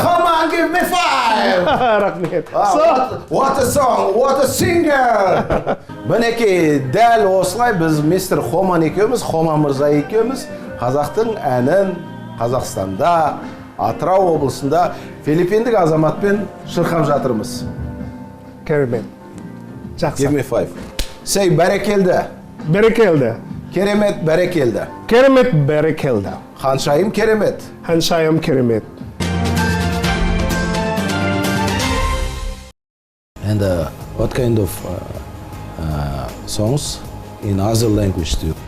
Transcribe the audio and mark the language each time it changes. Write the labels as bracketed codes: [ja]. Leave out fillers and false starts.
[en] Фоман, give me 5. [kk] Рахмет. [en] What a song, what a singer. [kk] Мінекей, дәл осылай біз мистер Фоман екеуміз, Фоман мырза екеуміз қазақтың әнін Қазақстанда, Атырау облысында филиппиндік азаматпен шырқап жатырмыз. Керемет. [en] Give me 5. Say бәрекелді. [kk] Бәрекелді. Керемет бәрекелді. Керемет бәрекелді. Ханшайым керемет. Ханшайым керемет. [en] And what kind of songs in other language too?